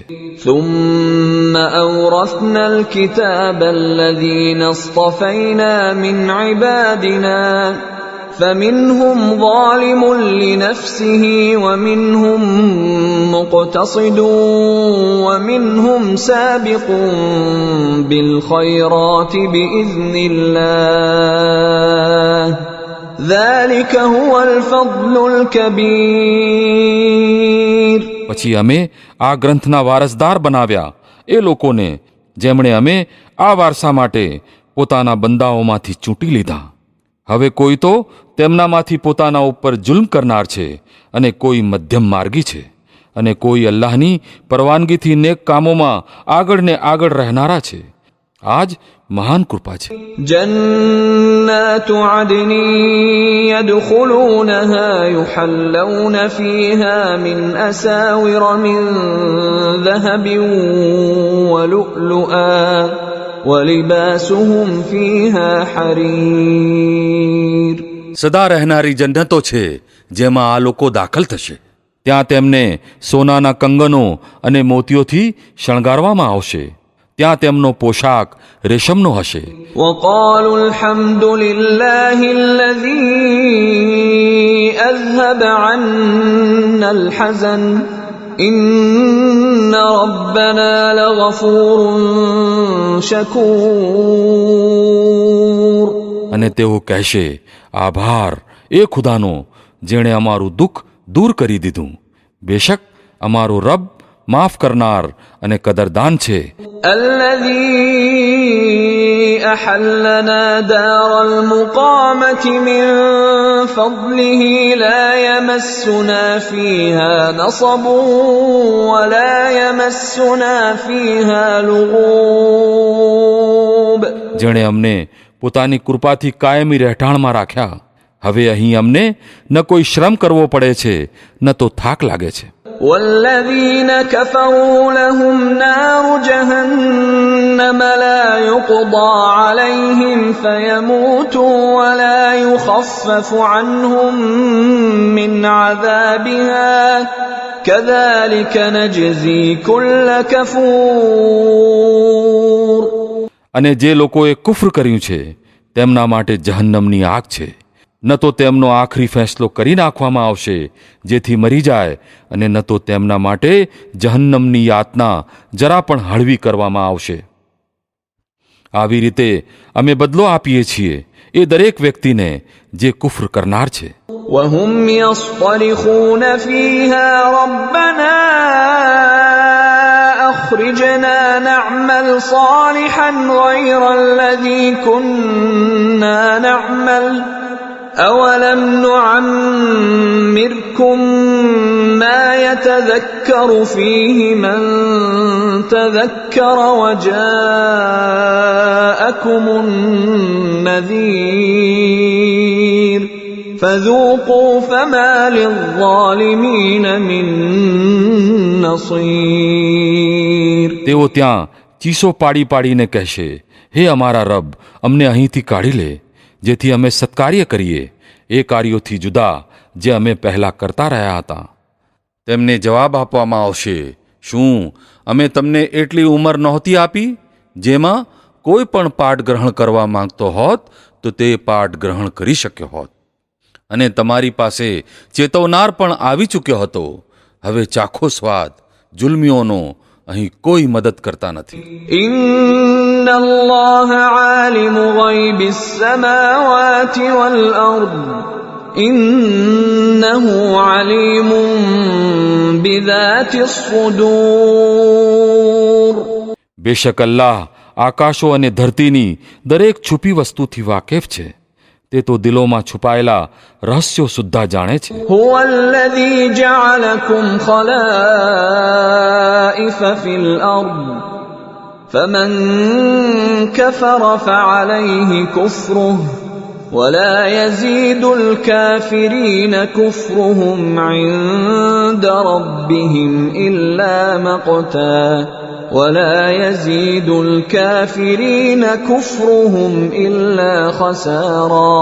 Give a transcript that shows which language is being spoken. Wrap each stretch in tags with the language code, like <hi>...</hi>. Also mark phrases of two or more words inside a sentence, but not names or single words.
<ar>ثُمَّ أَوْرَثْنَا الْكِتَابَ الَّذِينَ اصْطَفَيْنَا مِنْ عِبَادِنَا فَمِنْهُمْ ظَالِمٌ لِنَفْسِهِ وَمِنْهُمْ مُقْتَصِدٌ وَمِنْهُمْ سَابِقٌ بِالْخَيْرَاتِ بِإِذْنِ اللَّهِ ذَلِكَ هُوَ الْفَضْلُ الْكَبِيرُ.</ar> <gu>પછી અમે આ ગ્રંથના વારસદાર બનાવ્યા એ લોકોને જેમણે અમે આ વારસા માટે પોતાના બંદાઓમાંથી ચૂંટી લીધા. હવે કોઈ તો તેમનામાંથી પોતાના ઉપર જુલ્મ કરનાર છે અને કોઈ મધ્યમ માર્ગી છે અને કોઈ અલ્લાહની પરવાનગીથી નેક કામોમાં આગળ ને આગળ રહેનારા છે. આ જ મહાન કૃપા છે.</gu> <ar>جنات عدن يدخلونها يحلون فيها من أساور من ذهب ولؤلؤا ولباسهم فيها حرير.</ar> <gu>સદા રહેનારી જન્નતો છે જેમાં આ લોકો દાખલ થશે. ત્યાં તેમને સોનાના કંગનો અને મોતીઓથી શણગારવામાં આવશે. ત્યાં તેમનો પોશાક રેશમનો હશે.</gu> <ar>وقالوا الحمد لله الذي أذهب عنا الحزن إن ربنا لغفور شكور.</ar> <gu>અને તેઓ કહેશે, આભાર એ ખુદાનો જેણે અમારું દુઃખ દૂર કરી દીધું. બેશક અમારો રબ માફ કરનાર અને કદરદાન છે.</gu> <ar>الذي أحلنا دار المقامة من فضله لا يمسنا فيها نصب ولا يمسنا فيها لغوب.</ar> <gu>જેણે અમને પોતાની કૃપાથી કાયમી રહેઠાણમાં રાખ્યા. હવે અહીં અમને ન કોઈ શ્રમ કરવો પડે છે ન તો થાક લાગે છે.</gu> <ar>والذين كفروا لهم نار جهنم لا يقضى عليهم فيموتوا ولا يخفف عنهم من عذابها كذلك نجزي كل كفور.</ar> <gu>અને જે લોકોએ કુફર કર્યું છે તેમના માટે જહન્નમની આગ છે. ન તો તેમનો આખરી ફેંસલો કરી નાખવામાં આવશે જેથી મરી જાય અને ન તો તેમના માટે જહન્નમની યાતના જરા પણ હળવી કરવામાં આવશે. આવી રીતે અમે બદલો આપીએ છીએ એ દરેક વ્યક્તિને જે કુફર કરનાર છે.</gu> <ar>وهم يصطرخون فيها ربنا أخرجنا نعمل صالحا غير الذي كنا نعمل أولم نعمركم ما يتذكر فيه من تذكر وجاءكم النذير فذوقوا فما للظالمين من نصير.</ar> <gu>તેઓ ત્યાં ચીસો પાડી પાડીને કહેશે, હે અમારા રબ, અમને અહીંથી કાઢી લે જેથી અમે સત્કાર્ય કરીએ એ કાર્યોથી જુદા જે અમે પહેલા કરતા રહ્યા હતા. તેમને જવાબ આપવામાં આવશે, શું અમે તમને એટલી ઉંમર નહોતી આપી જેમાં કોઈ પણ પાઠ ગ્રહણ કરવા માંગતો હોત તો તે પાઠ ગ્રહણ કરી શક્યો હોત અને તમારી પાસે ચેતવનાર પણ આવી ચૂક્યો હતો. હવે ચાખો સ્વાદ. જુલ્મીઓનો અહીં કોઈ મદદ કરતા નથી.</gu> <ar>إن الله عالم غيب السماوات والأرض إنه عليم بذات الصدور.</ar> <gu>બેશક અલ્લાહ આકાશો અને ધરતીની દરેક છુપી વસ્તુથી વાકેફ છે. તે તો દિલોમાં છુપાયેલા રહસ્યો સુદ્ધા જાણે છે.</gu> <ar>هو الذي جعلكم خلائف في الأرض فمن كفر فعليه كفره ولا يزيد الكافرين كفرهم عند ربهم إلا مقتا ولا يزيد الكافرين كفرهم إلا خسارا.</ar>